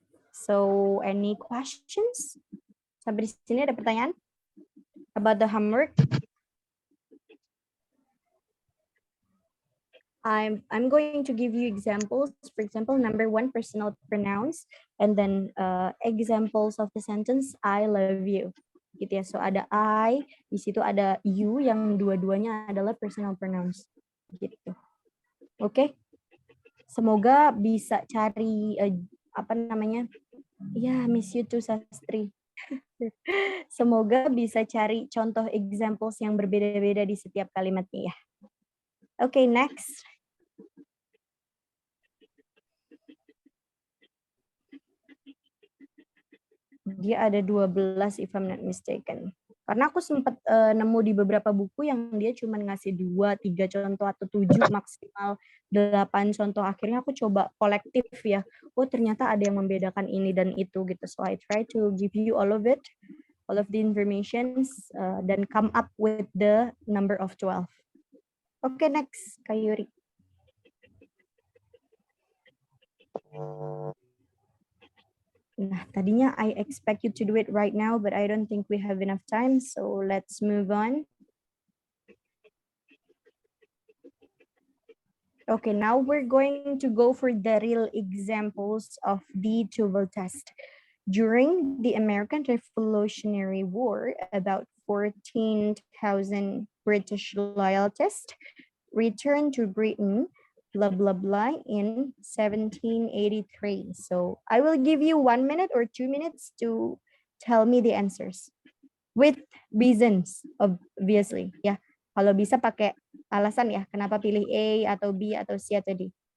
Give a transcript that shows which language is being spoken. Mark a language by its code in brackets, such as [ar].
[en] So, any questions? [id] Sampai di sini ada pertanyaan? [en] About the homework? I'm going to give you examples. For example, number 1, personal pronouns, and then examples of the sentence, I love you. [id] Gitu ya. So ada I, di situ ada you, yang dua-duanya adalah personal pronouns. Gitu. Oke. Semoga bisa cari apa namanya? [en] Ya, miss you too, Sastri. [id] Semoga bisa cari contoh examples yang berbeda-beda di setiap kalimatnya ya. Oke, next. Dia ada 12 [en] if I'm not mistaken. [id] Karena aku sempat nemu di beberapa buku yang dia cuma ngasih 2, 3 contoh atau 7 maksimal 8 contoh. Akhirnya aku coba kolektif ya. Oh, ternyata ada yang membedakan ini dan itu gitu. [en] So I try to give you all of it, all of the informations, dan come up with the number of 12. Okay, next, Kayuri. [id] Nah, tadinya [en] I expect you to do it right now, but I don't think we have enough time, so let's move on. Okay, now we're going to go for the real examples of the TOEFL test. During the American Revolutionary War, about 14,000 British loyalists returned to Britain, blah, blah, blah, in 1783. So I will give you 1 minute or 2 minutes to tell me the answers. With reasons, obviously. [id] Ya, kalau bisa pakai alasan ya, kenapa pilih A atau B atau C atau D.